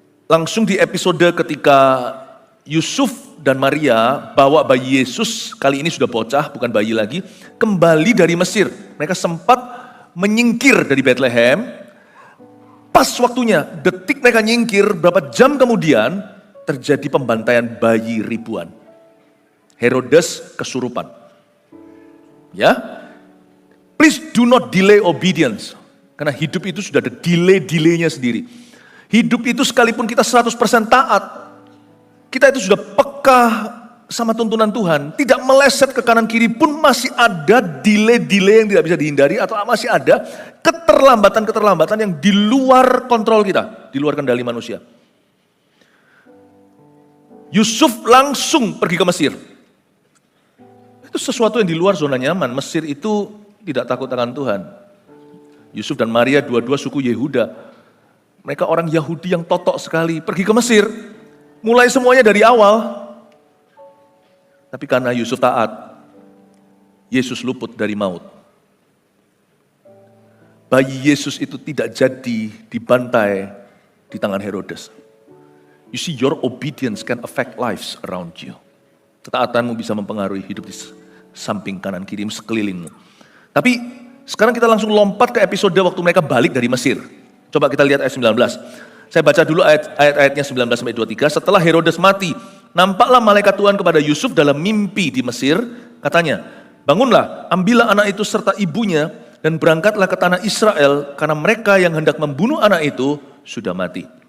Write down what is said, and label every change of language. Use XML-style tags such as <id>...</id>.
<id>Langsung di episode ketika Yusuf dan Maria bawa bayi Yesus, kali ini sudah bocah, bukan bayi lagi, kembali dari Mesir. Mereka sempat menyingkir dari Bethlehem. Pas waktunya, detik mereka nyingkir, berapa jam kemudian terjadi pembantaian bayi ribuan. Herodes kesurupan.</id> <en>Ya, please do not delay obedience.</en> <id>Karena hidup itu sudah ada delay-delaynya sendiri. Hidup itu sekalipun kita 100% taat, kita itu sudah peka sama tuntunan Tuhan. Tidak meleset ke kanan kiri pun masih ada delay-delay yang tidak bisa dihindari. Atau masih ada keterlambatan-keterlambatan yang di luar kontrol kita. Di luar kendali manusia. Yusuf langsung pergi ke Mesir. Itu sesuatu yang di luar zona nyaman. Mesir itu tidak takut akan Tuhan. Yusuf dan Maria dua-dua suku Yehuda. Mereka orang Yahudi yang totok sekali. Pergi ke Mesir. Mulai semuanya dari awal. Tapi karena Yusuf taat, Yesus luput dari maut. Bayi Yesus itu tidak jadi dibantai di tangan Herodes.</id> <en>You see, your obedience can affect lives around you.</en> <id>Ketaatanmu bisa mempengaruhi hidup di samping kanan kiri sekelilingmu. Tapi sekarang kita langsung lompat ke episode waktu mereka balik dari Mesir. Coba kita lihat ayat 19. Saya baca dulu ayat-ayatnya 19 sampai 23. Setelah Herodes mati, nampaklah malaikat Tuhan kepada Yusuf dalam mimpi di Mesir. Katanya, bangunlah, ambillah anak itu serta ibunya dan berangkatlah ke tanah Israel karena mereka yang hendak membunuh anak itu sudah mati.</id>